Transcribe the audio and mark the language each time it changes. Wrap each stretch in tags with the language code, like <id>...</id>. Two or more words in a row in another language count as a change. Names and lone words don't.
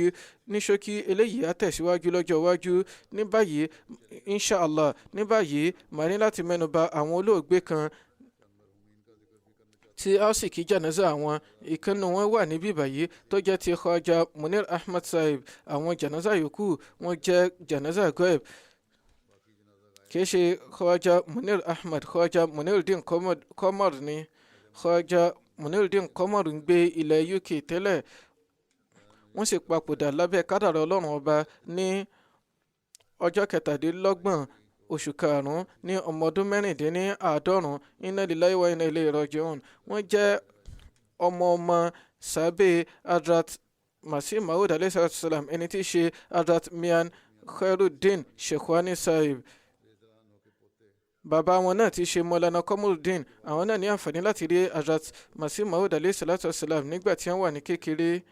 <yo>Ní ṣókí eléyìí á tẹ̀síwájú lọ́jọ́ iwájú. Ní báyìí inshallah màá ní láti mẹ́nuba àwọn olóògbé kan tí a sì kí janaza àwọn. Ìkànnì wọn wà níbí báyìí tó jẹ́ ti Khawaja Munir Ahmad Sahib. Àwọn janaza yòókù wọ́n jẹ́</yo> <ar>جنازة غائب.</ar> <yo>Kìí ṣe Khawaja Munir Ahmad, Khawaja Muniruddin Qamar ni. Khawaja Muniruddin Qamar ń gbé ilẹ̀ UK tẹ́lẹ̀. Wọ́n sì papòdà lábẹ́ kádàrá Ọlọ́run ọba ní ọjọ́ 27 oṣù karùn-ún ní ọmọ ọdún 96.</yo> <ar>إنا لله وإنا إليه راجعون.</ar> <yo>Wọ́n jẹ́ ọmọ sàbẹ̀ Hadrat Masih Maud</yo> <ar>عليه الصلاة والسلام,</ar> <yo>ẹni tí í ṣe Hadrat Mian Khairuddin Shekhwani Sahib. Bàbá wọn náà ti ṣe Maulana Qamaruddin. Àwọn náà ní àǹfààní láti rí Hadrat Masih Maud</yo> <ar>عليه الصلاة والسلام</ar> <yo>nígbà tí wọ́n wà ní kékeré.</yo>